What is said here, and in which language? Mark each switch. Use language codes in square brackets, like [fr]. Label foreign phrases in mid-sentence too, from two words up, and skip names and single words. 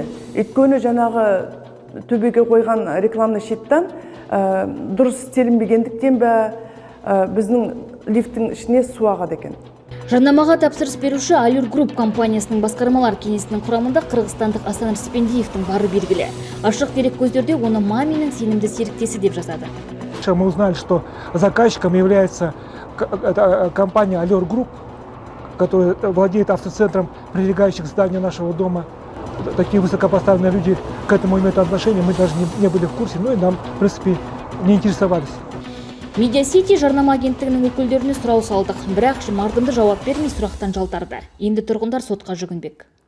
[kk] Өйткені жаңағы төбеге қойған [ru] рекламный щиттан [kk] дұрыс істелінбегендіктен бе біздің лифттің ішіне су ағады екен. Жарнамаға тапсырыс беруші Allure Group компаниясының басқармалар кеңесінің құрамында қырғызстандық Асан Рыспендиевтің бары белгілі. Ашық дерек көздерде оны Маминнің сенімді серіктесі деп жазады. [ru] Мы узнали, что заказчиком является компания Allure Group, которая владеет автоцентром, прилегающих к зданию нашего дома. Такие высокопоставленные люди к этому имеют отношение, мы даже не были в курсе, но и нам, в принципе, не интересовались. [kk] Media City жарнама агенттігінің өкілдеріне сұрау салдық, бірақ мардымды жауап бермей сұрақтан жалтарды. Енді тұрғындар сотқа жүгінбек.